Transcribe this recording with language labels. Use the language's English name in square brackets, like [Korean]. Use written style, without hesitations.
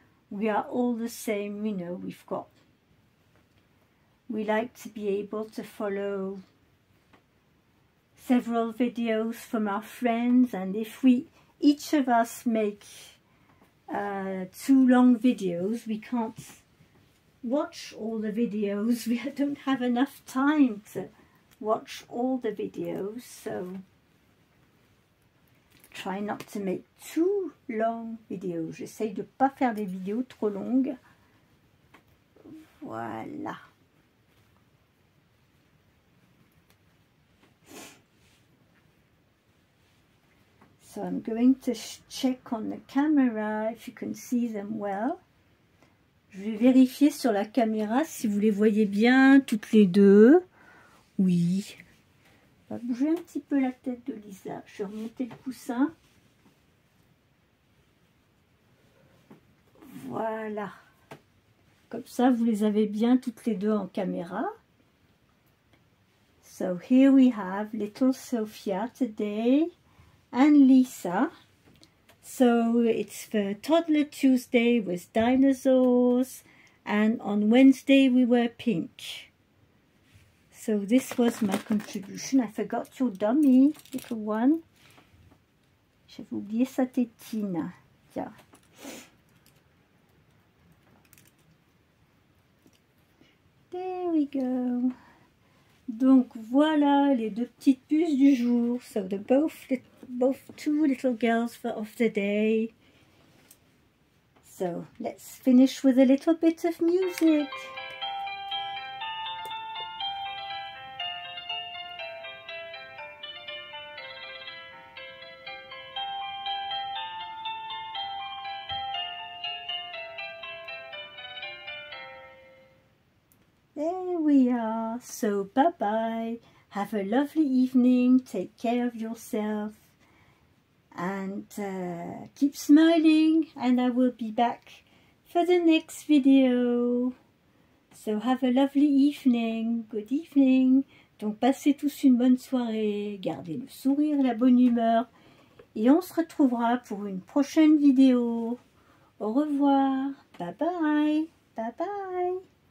[English] We are all the same, you know, we like to be able to follow several videos from our friends, and if each of us make too long videos, we can't watch all the videos. We don't have enough time to watch all the videos, so try not to make too long videos. [French] J'essaye de ne pas faire des vidéos trop longues. Voilà. [English] So I'm going to check on the camera if you can see them well. [French] Je vais vérifier sur la caméra si vous les voyez bien toutes les deux. Oui. On va bouger un petit peu la tête de Lisa. Je vais remonter le coussin. Voilà. Comme ça, vous les avez bien toutes les deux en caméra. [English] So here we have little Sophia today and Lisa. So it's the Toddler Tuesday with dinosaurs, and on Wednesday we were pink. So this was my contribution. I forgot your dummy, little one. [French] J'avais oublié sa tétine. Tiens. [English] There we go. [French] Donc voilà les deux petites puces du jour. [English] So the both two little girls of the day. So let's finish with a little bit of music. There we are. So bye-bye. Have a lovely evening. Take care of yourself. And keep smiling. And I will be back for the next video. So have a lovely evening. Good evening. [French] Donc passez tous une bonne soirée. Gardez le sourire, la bonne humeur. Et on se retrouvera pour une prochaine vidéo. Au revoir. Bye bye. Bye bye.